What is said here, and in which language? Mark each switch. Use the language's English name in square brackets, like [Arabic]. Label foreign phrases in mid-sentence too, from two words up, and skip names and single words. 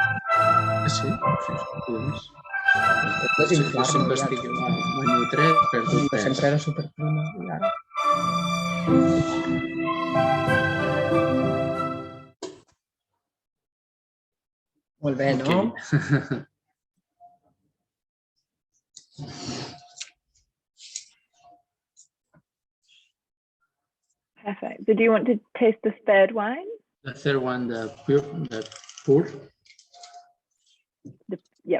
[Catalan] Sí, doncs. Desinflar-me, jo sempre estic en un tret, perdo pes. Sempre era superprima. I ara... Molt bé, no? [English] Perfect. So do you want to taste the third wine? The third one, the pour. Yep.